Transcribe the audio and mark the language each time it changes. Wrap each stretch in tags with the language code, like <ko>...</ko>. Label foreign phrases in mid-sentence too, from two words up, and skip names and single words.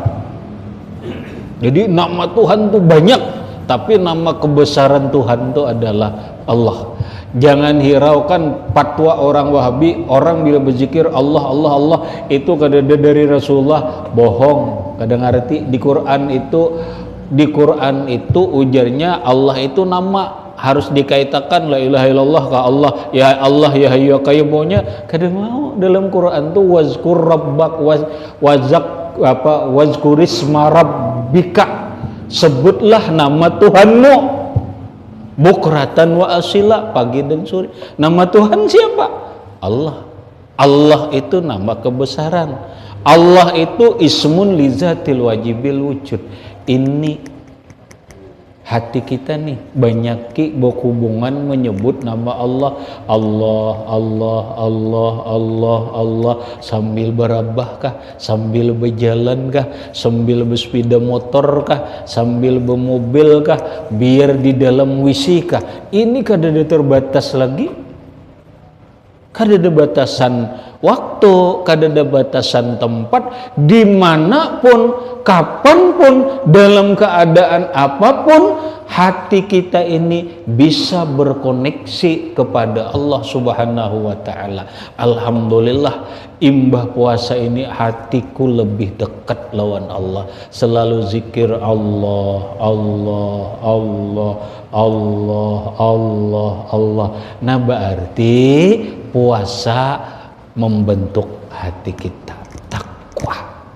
<id>Jadi nama Tuhan itu banyak, tapi nama kebesaran Tuhan itu adalah Allah.</id> <bjn>Jangan hiraukan fatwa orang Wahabi, orang bila berzikir Allah Allah Allah itu kadada dari Rasulullah, bohong. Kadang ngerti di Quran itu ujarnya Allah itu nama, harus dikaitakan</bjn> <ar>لا إله إلا الله</ar> <bjn>ka Allah,</bjn> <ar>يا الله يا حي يا قيوم.</ar> <id>Kadang mau dalam Quran tuh</id> <ar>واذكر ربك واذكر اسم ربك,</ar> <id>sebutlah nama Tuhanmu</id> <ar>بكرة وأصيلا,</ar> <id>pagi dan sore. Nama Tuhan siapa? Allah. Allah itu nama kebesaran. Allah itu</id> <ar>اسم لذات الواجب الوجود.</ar> <id>Ini hati kita nih banyak berhubungan menyebut nama Allah, Allah, Allah, Allah, Allah, Allah,</id> <bjn>sambil berabah kah, sambil berjalan kah, sambil bersepeda motor kah, sambil bermobil kah, biar di dalam WC kah.</bjn> <id>Ini kadang terbatas lagi, kadang ada batasan waktu, kadang ada batasan tempat, dimanapun, kapanpun, dalam keadaan apapun, hati kita ini bisa berkoneksi kepada Allah</id> <ar>سبحانه وتعالى.</ar> <bjn>Alhamdulillah, imbah puasa ini hatiku lebih dekat lawan Allah.</bjn> <id>Selalu zikir Allah, Allah, Allah, Allah, Allah, Allah. Nah berarti puasa membentuk hati kita takwa.</id>